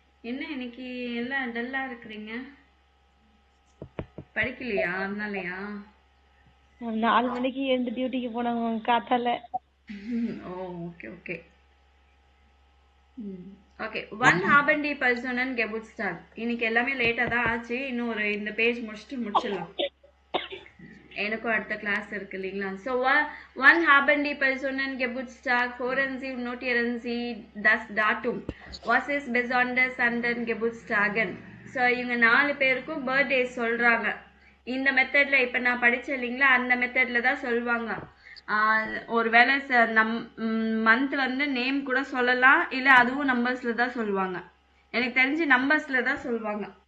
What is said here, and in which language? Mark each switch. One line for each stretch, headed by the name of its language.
Tamil: என்ன இன்னைக்கு எல்லாம் டல்லா இருக்கிறீங்க? படிக்கலையா? அதனாலயா? 4 மணிக்கு எழுந்து டியூட்டிக்கு போனாங்க காத்தால. ஓ okay okay okay.
German: Wann haben die Personen Geburtstag?
Tamil: இன்னைக்கு எல்லாமே லேட்டா தான் ஆச்சு. இன்னும் இந்த பேஜ் முடிச்சிடலாம். எனக்கும் அடுத்த கிளாஸ் இருக்கு இல்லைங்களா?
German: So wann haben die Personen Geburtstag? Hören Sie und notieren Sie das Datum. Was ist besonders an den Geburtstagen?
Tamil: So இவங்க 4 பேருக்கும் பர்த்டே சொல்றாங்க. இந்த மெத்தட்ல இப்ப நான் படிச்சேன் இல்லைங்களா, அந்த மெத்தட்ல தான் சொல்லுவாங்க. ஒருவேளை மந்த் நேம் கூட சொல்லலாம், இல்ல அதுவும் நம்பர்ஸ்ல தான் சொல்லுவாங்க. எனக்கு தெரிஞ்சு நம்பர்ஸ்ல தான் சொல்லுவாங்க.